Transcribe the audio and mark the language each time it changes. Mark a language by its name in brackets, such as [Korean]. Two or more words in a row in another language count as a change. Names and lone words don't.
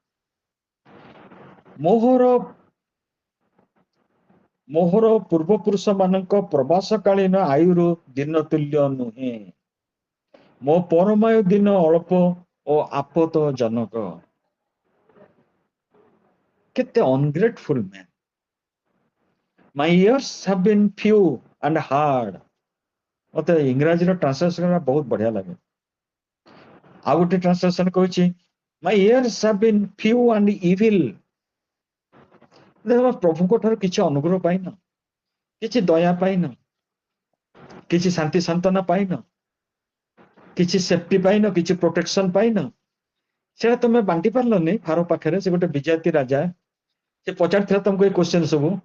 [Odia] ମୋହର ପୂର୍ବପୁରୁଷ ମାନଙ୍କ ପ୍ରବାସ କାଳୀନ ଆୟୁରୁ ଦିନ ତୁଲ୍ୟ ନୁହେଁ। ମୋ ପରମାୟୁ ଦିନ ଅଳ୍ପ ଓ ଆପଦଜନକ। କେତେ [English] ungrateful man. My years have been few and hard. [Odia] ମତେ ଇଂରାଜୀର ଟ୍ରାନ୍ସଲେସନ ବହୁତ ବଢିଆ ଲାଗେ। ଆଉ ଗୋଟେ ଟ୍ରାନ୍ସଲେସନ କହୁଛି, [English] My years have been few and evil. [Odia] ପ୍ରଭୁଙ୍କ ଠାରୁ କିଛି ଅନୁଗ୍ରହ ପାଇନ, କିଛି ଦୟା ପାଇନ, କିଛି ଶାନ୍ତି ସାନ୍ତ୍ୱନା ପାଇନ, କିଛି ସେଫଟି ପାଇନ, କିଛି ପ୍ରୋଟେକ୍ସନ ପାଇନ। ସେଟା ତମେ ବାଣ୍ଟି ପାରିଲନି ଫାରୋ ପାଖରେ। ସେ ଗୋଟେ ବିଜାତି ରାଜା, ସେ ପଚାରିଥିଲା ତମକୁ ଏଇ କ୍ୱେଶ୍ଚନ ସବୁ।